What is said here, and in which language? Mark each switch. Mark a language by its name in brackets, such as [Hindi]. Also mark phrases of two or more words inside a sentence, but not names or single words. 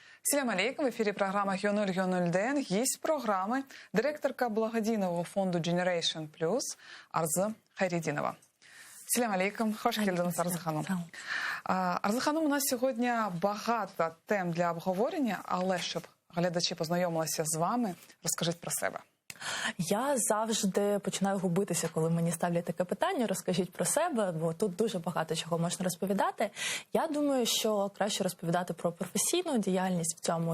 [Arabic] سلام عليكم. [Ukrainian] В ефірі програма «Геоноль Гість програми – директорка благодійного фонду Generation Plus Арзы Хайрединова. [Arabic] سلام عليكم. [Crimean Tatar] Хош келдіңіз, Арзы ханым. [Ukrainian] Арзы ханым, у нас сьогодні багато тем для обговорення, але щоб глядачі познайомилися з вами, розкажіть про себе. Я завжди починаю губитися, коли мені ставлять таке питання. Розкажіть про себе, бо тут дуже багато чого можна розповідати. Я думаю, що краще розповідати про професійну діяльність в цьому.